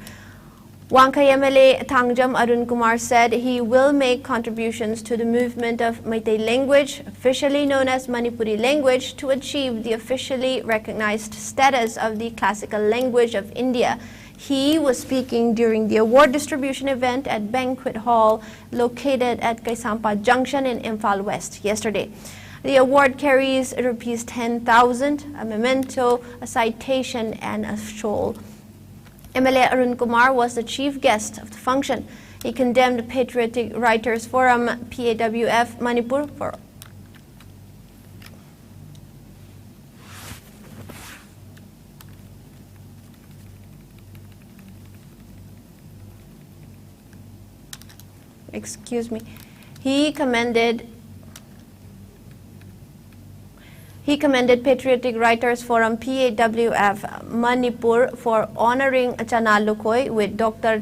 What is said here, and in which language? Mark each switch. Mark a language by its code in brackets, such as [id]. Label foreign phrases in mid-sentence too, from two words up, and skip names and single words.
[en] Wangkai MLA Thangjam Arun Kumar said he will make contributions to the movement of Meitei language, officially known as Manipuri language, to achieve the officially recognized status of the classical language of India. He was speaking during the award distribution event at Banquet Hall located at Kaisampa Junction in Imphal West yesterday. The award carries Rs 10,000, a memento, a citation, and a shawl. MLA Arun Kumar was the chief guest of the function. He condemned Patriotic Writers Forum PAWF Manipur for He commended Patriotic Writers Forum PAWF Manipur for honoring Chana Lukhoi with Dr.